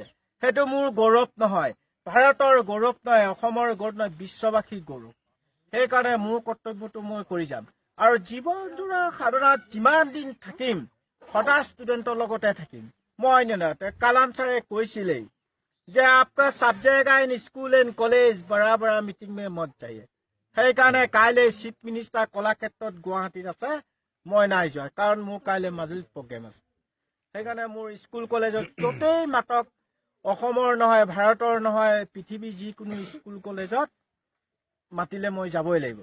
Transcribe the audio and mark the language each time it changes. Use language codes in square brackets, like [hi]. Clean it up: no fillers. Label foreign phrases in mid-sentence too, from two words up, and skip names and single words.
[as] সেইটো মোৰ গৌৰৱ নহয়, ভাৰতৰ গৌৰৱ নহয়, অসমৰ গৌৰৱ নহয়, বিশ্ববাসীৰ গৌৰৱ। সেইকাৰণে মোৰ কৰ্তব্যটো মই কৰি যাম। আৰু জীৱনজোৰা সাধনাত যিমান দিন থাকিম, সদায় ষ্টুডেণ্টৰ লগতে থাকিম। মই কালাম ছাৰে কৈছিলেই যে [hi] आपका सब जगह [en] in school and college [hi] बड़ा बड़ा मीटिंग में मत जाइए। [as] সেইকাৰণে কাইলৈ [en] chief minister [as] কলাক্ষেত্ৰত গুৱাহাটীত আছে, মই নাই যোৱা, কাৰণ মোৰ কাইলৈ মাজুলীত প্ৰগ্ৰেম আছে। সেইকাৰণে মোৰ স্কুল কলেজত য'তেই মাতক, অসমৰ নহয়, ভাৰতৰ নহয়, পৃথিৱীৰ যিকোনো স্কুল কলেজত মাতিলে মই যাবই লাগিব।